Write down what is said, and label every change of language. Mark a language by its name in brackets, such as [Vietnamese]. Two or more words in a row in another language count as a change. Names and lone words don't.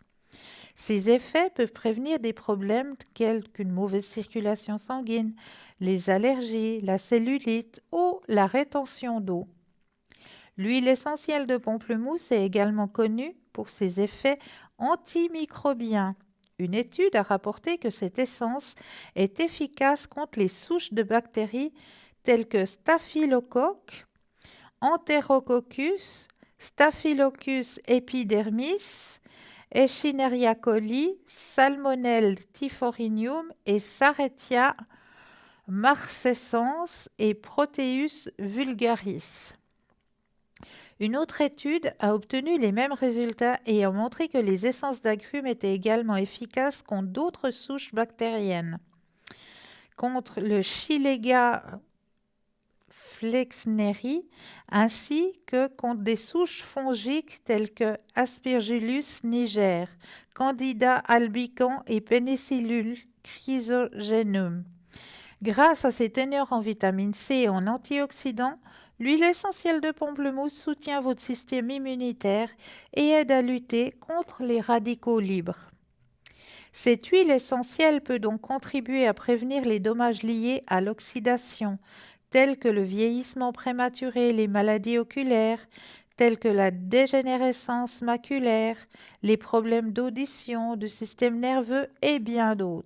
[French] Ces effets peuvent prévenir des problèmes tels qu'une mauvaise circulation sanguine, les allergies, la cellulite ou la rétention d'eau. L'huile essentielle de pamplemousse est également connue pour ses effets antimicrobiens. Une étude a rapporté que cette essence est efficace contre les souches de bactéries telles que Staphylococcus, Enterococcus, Staphylococcus epidermis, Echinacea coli, Salmonelle typhorhizium et Serratia marcescens et Proteus vulgaris. Une autre étude a obtenu les mêmes résultats et a montré que les essences d'agrumes étaient également efficaces contre d'autres souches bactériennes. contre le Shigella flexneri, ainsi que contre des souches fongiques telles que Aspergillus niger, Candida albicans et Penicillin chrysogenum. Grâce à ses teneurs en vitamine C et en antioxydants, l'huile essentielle de pamplemousse soutient votre système immunitaire et aide à lutter contre les radicaux libres. Cette huile essentielle peut donc contribuer à prévenir les dommages liés à l'oxydation, tels que le vieillissement prématuré, les maladies oculaires, telles que la dégénérescence maculaire, les problèmes d'audition, du système nerveux et bien d'autres.